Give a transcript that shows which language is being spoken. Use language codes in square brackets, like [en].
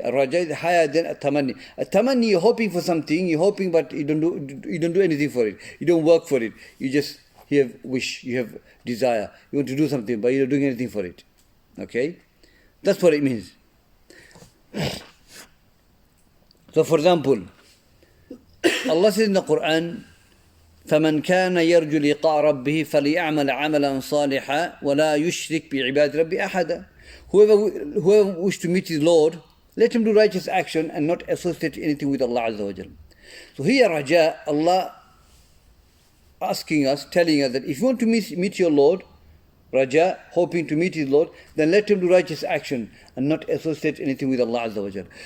[en] Ar-Raja is higher than at-tamanni. At-tamanni, you're hoping for something, you're hoping, but you don't do anything for it. You don't work for it. You have wish, you have desire. You want to do something, but you're not doing anything for it. Okay? That's what it means. [ar] So for example, Allah says in the Quran, فَمَنْ كَانَ يَرْجُو لِقَاءَ رَبِّهِ فَلْيَعْمَلْ عَمَلًا صَالِحًا وَلَا يُشْرِكْ بِعِبَادِ رَبِّهِ أَحَدًا. [en] Whoever wishes to meet his Lord, let him do righteous action and not associate anything with Allah Azza wa Jal. So here Raja, Allah asking us, telling us that if you want to meet your Lord, Raja, hoping to meet his Lord, then let him do righteous action and not associate anything with Allah Azza wa Jal.